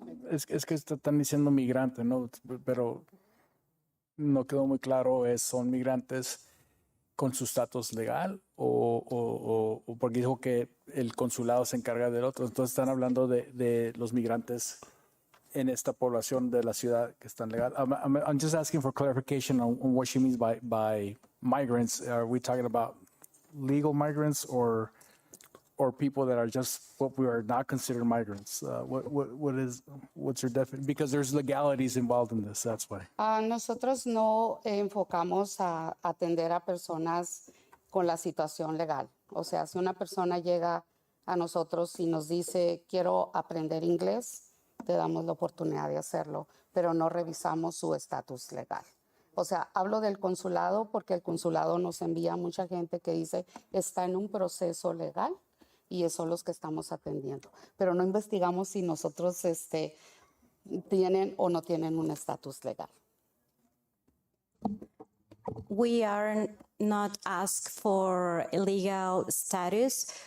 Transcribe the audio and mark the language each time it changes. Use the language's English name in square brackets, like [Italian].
[Spanish] Es que están diciendo migrante, ¿no? Pero no quedó muy claro, ¿son migrantes con su estatus legal o porque dijo que el consulado se encarga del otro? Entonces están hablando de los migrantes en esta población de la ciudad que están legal. [English] I'm just asking for clarification on what she means by migrants. Are we talking about legal migrants or people that are just what we are not considered migrants? What's your definition? Because there's legalities involved in this, that's why. [Spanish] Nosotros no enfocamos a atender a personas con la situación legal. O sea, si una persona llega a nosotros y nos dice, quiero aprender inglés, te damos la oportunidad de hacerlo, pero no revisamos su estatus legal. O sea, hablo del consulado porque el consulado nos envía mucha gente que dice, está en un proceso legal, y esos son los que estamos atendiendo. Pero no investigamos si nosotros tienen o no tienen un estatus legal. [English] We are not asked for legal status.